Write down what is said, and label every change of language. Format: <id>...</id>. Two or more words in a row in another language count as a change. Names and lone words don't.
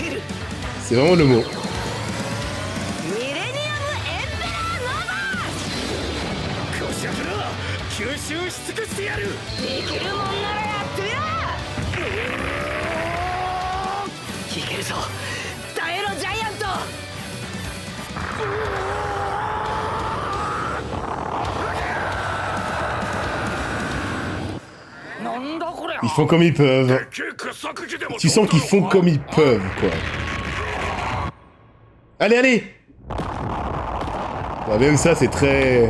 <fr>C'est vraiment le mot.</fr> <ja>ミレニアムエンペラーノーバこしゃくら吸収し尽くしてやる。ー。できるもんならやってみろ。いけるぞ。耐えろジャイアント。</ja> <fr>Il font comme ils peuvent. Tu sens qu'ils font comme ils peuvent, quoi. Allez, allez. Ouais, même ça, c'est très...</fr>